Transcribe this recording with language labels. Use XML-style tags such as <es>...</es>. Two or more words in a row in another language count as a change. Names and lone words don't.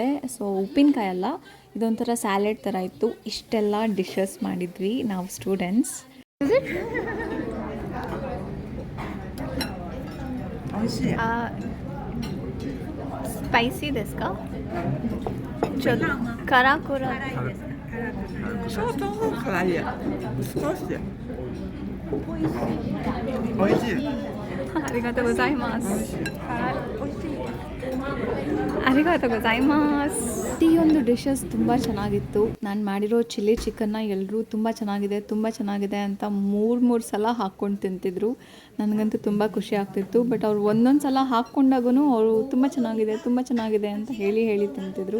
<kn>ಸೊ ಉಪ್ಪಿನಕಾಯಿ ಅಲ್ಲ, ಇದೊಂಥರ ಸ್ಯಾಲೆಡ್ ಥರ ಇತ್ತು. ಇಷ್ಟೆಲ್ಲ ಡಿಶಸ್ ಮಾಡಿದ್ವಿ ನಾವು ಸ್ಟೂಡೆಂಟ್ಸ್.</kn> <ja>スパイシーですか? ಕರಾಕುರ. 相当辛い。少し。美味しい。ありがとうございます。ありがとうございます。</ja> <kn>ಪ್ರತಿಯೊಂದು ಡಿಶಸ್ ತುಂಬ ಚೆನ್ನಾಗಿತ್ತು. ನಾನು ಮಾಡಿರೋ ಚಿಲ್ಲಿ ಚಿಕನ್ನ ಎಲ್ಲರೂ ತುಂಬ ಚೆನ್ನಾಗಿದೆ ಅಂತ ಮೂರು ಸಲ ಹಾಕ್ಕೊಂಡು ತಿಂತಿದ್ರು. ನನಗಂತೂ ತುಂಬ ಖುಷಿ ಆಗ್ತಿತ್ತು. ಬಟ್ ಅವ್ರು ಒಂದೊಂದು ಸಲ ಹಾಕ್ಕೊಂಡಾಗೂ ಅವರು ತುಂಬ ಚೆನ್ನಾಗಿದೆ ಅಂತ ಹೇಳಿ ತಿಂತಿದ್ರು.</kn>